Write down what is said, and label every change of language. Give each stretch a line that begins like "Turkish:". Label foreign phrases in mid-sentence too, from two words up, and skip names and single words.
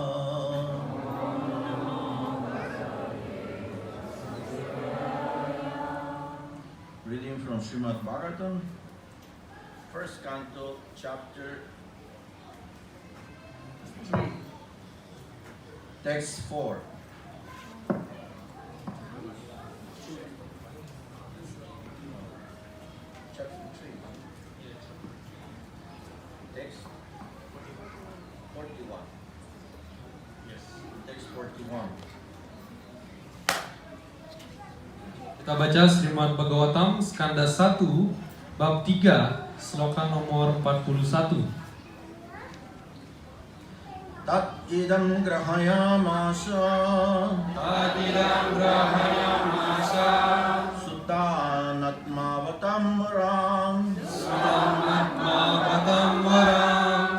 English: Reading from Srimad Bhagavatam, first canto, chapter 3, text 4. Chapter 3, text Text 41.
Indonesian: Kita baca Srimad Bhagavatam skanda 1 bab 3 sloka nomor 41.
Sanskrit: Tat idam grahayamasa Tadidam grahayamasa Sutanatmavatam varam Samatmavatam varam